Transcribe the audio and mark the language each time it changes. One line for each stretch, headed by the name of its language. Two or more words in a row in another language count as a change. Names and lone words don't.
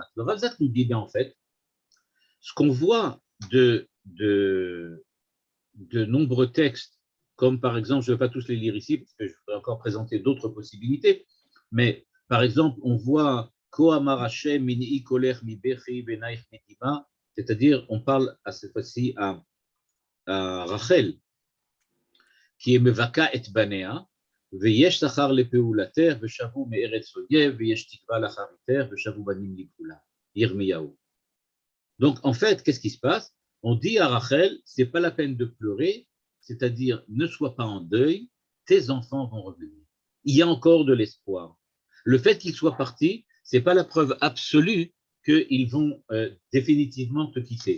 French: Le Rav Zaks nous dit bien en fait, ce qu'on voit de nombreux textes, comme par exemple, je ne vais pas tous les lire ici, parce que je vais encore présenter d'autres possibilités, mais par exemple, on voit c'est-à-dire, on parle à cette fois-ci à Rachel, qui est
Hebrew: מבכה על בניה, ויש שכר לפעולתך ושבו מארץ אויב ויש תקווה לאחריתך ושבו בנים לגבולה. ירמיהו.
French: Donc en fait, qu'est-ce qui se passe? On dit à Rachel, c'est pas la peine de pleurer, c'est-à-dire ne sois pas en deuil, tes enfants vont revenir. Il y a encore de l'espoir. Le fait qu'ils soient partis, c'est pas la preuve absolue qu'ils vont définitivement te quitter.